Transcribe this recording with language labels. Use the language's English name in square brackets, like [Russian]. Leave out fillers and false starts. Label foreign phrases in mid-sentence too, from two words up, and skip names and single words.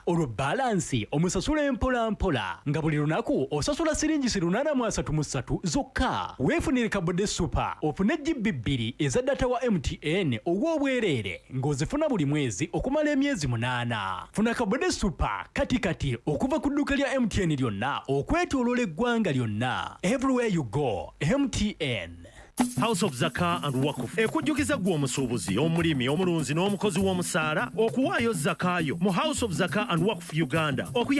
[Ganda] Olwo balansi omusasula empolampola nga buli lunaku osasula siringi 833 zokka. Weefunire kabode super ofune GB 2 eza data wa MTN ogw'obwereere ng'ozifuna buli mwezi okumala emyezi 8. Funa kabode super kati okuva ku dduuka lya MTN lyonna okwetooloola eggwanga lyonna. [English] Everywhere you go, MTN. [Ganda] House of Zaka and Wakuf ekujjukiza gwe omusuubuzi, omulimi, omulunzi n'omukozi w'omusaala okuwaayo zakayo mu House of Zaka and Wakuf Uganda.